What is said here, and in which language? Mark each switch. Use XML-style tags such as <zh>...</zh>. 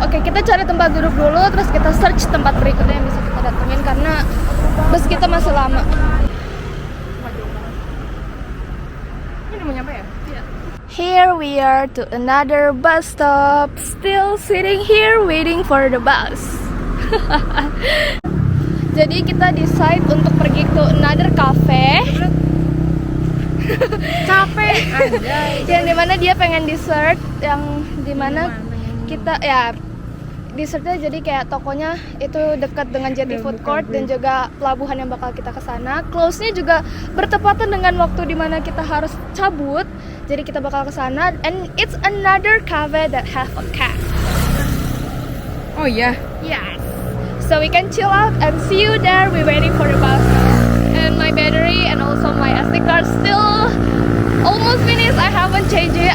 <id>Oke, kita cari tempat duduk dulu terus kita search tempat berikutnya yang bisa kita datengin karena bus kita masih lama. Ini udah mau nyampe ya?</id> <en>Here we are to another bus stop. Still sitting here waiting for the bus.</en> <id>Jadi kita decide untuk pergi</id> <en>to another cafe.</en> <id>Capek anjay. Yang dimana dia pengen dessert, yang dimana kita ya dessertnya jadi kayak tokonya itu dekat dengan Jetty Food Court dan juga pelabuhan yang bakal kita kesana. Close-nya juga bertepatan dengan waktu dimana kita harus cabut. Jadi kita bakal kesana</id> <en>and it's another cafe that have a cat.</en> <id>Oh iya.</id> <en>Yes. So we can chill out and see you there. We're waiting for the bus. And my battery and also my SD card still almost finished. I haven't changed it.</en>